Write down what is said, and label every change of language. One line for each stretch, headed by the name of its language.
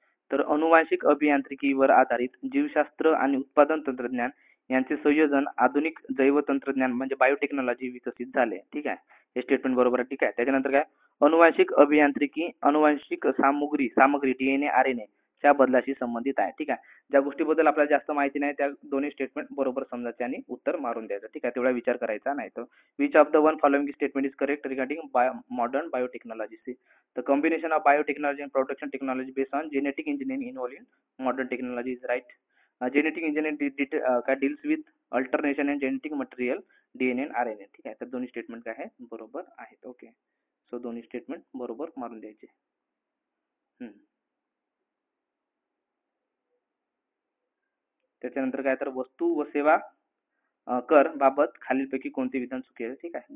Marathi: तर अनुवांशिक अभियांत्रिकीवर आधारित जीवशास्त्र आणि उत्पादन तंत्रज्ञान यांचे संयोजन आधुनिक जैव तंत्रज्ञान म्हणजे बायोटेक्नॉलॉजी विकसित झाले. ठीक आहे. हे स्टेटमेंट बरोबर आहे. ठीक आहे. त्याच्यानंतर काय? अनुवांशिक अभियांत्रिकी अनुवांशिक सामग्री DNA RNA च्या बदलाशी संबंधित आहे. ठीक आहे. ज्या गोष्टीबद्दल आपल्याला जास्त माहिती नाही त्या दोन्ही स्टेटमेंट बरोबर समजायचे आणि उत्तर मारून द्यायचं. ठीक आहे. तेवढा विचार करायचा नाही. तर
English: which of the one following statement is correct regarding modern biotechnology? See, the combination of biotechnology and production technology based on genetic engineering involved in modern technology is right. Genetic engineering deals with alternation and genetic material DNA and RNA.
Marathi: ठीक आहे. तर दोन्ही statement काय आहे बरोबर आहेत. Okay. So दोन्ही statement बरोबर मारून द्यायचे. त्याच्यानंतर काय तर वस्तू व सेवा कर बाबत खालीलपैकी कोणते विधान चुकीचे आहे? ठीक आहे.